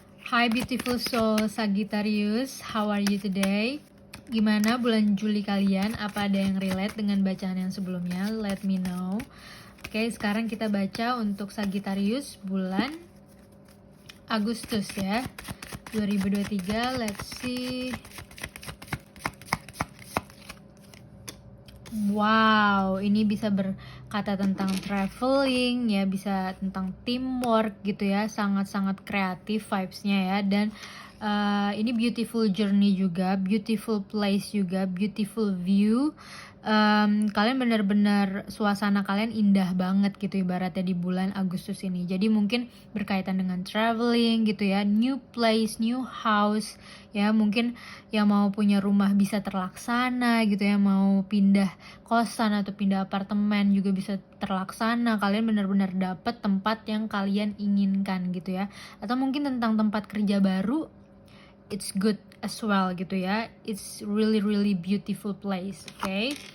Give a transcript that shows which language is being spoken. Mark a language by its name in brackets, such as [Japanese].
[English] Hi beautiful soul Sagittarius, how are you today? [Indonesian] Gimana bulan Juli kalian? Apa ada yang relate dengan bacaan yang sebelumnya? [English] Let me know. [Indonesian] Oke, sekarang kita baca untuk Sagittarius bulan Agustus ya 2023. [English] Let's see. [Indonesian] Wow, ini bisa berkata tentang traveling ya, bisa tentang teamwork gitu ya, sangat-sangat kreatif vibes-nya ya. Dan ini [English] beautiful journey [Indonesian] juga, [English] beautiful place [Indonesian] juga, [English] beautiful view. [Indonesian] Kalian benar-benar suasana kalian indah banget gitu ibaratnya di bulan Agustus ini. Jadi mungkin berkaitan dengan traveling gitu ya, [English] new place, new house [Indonesian] ya, mungkin yang mau punya rumah bisa terlaksana gitu ya, mau pindah kosan atau pindah apartemen juga bisa terlaksana. Kalian benar-benar dapet tempat yang kalian inginkan gitu ya. Atau mungkin tentang tempat kerja baru, [English] it's good as well [Indonesian] gitu ya. [English] It's really really beautiful place, okay?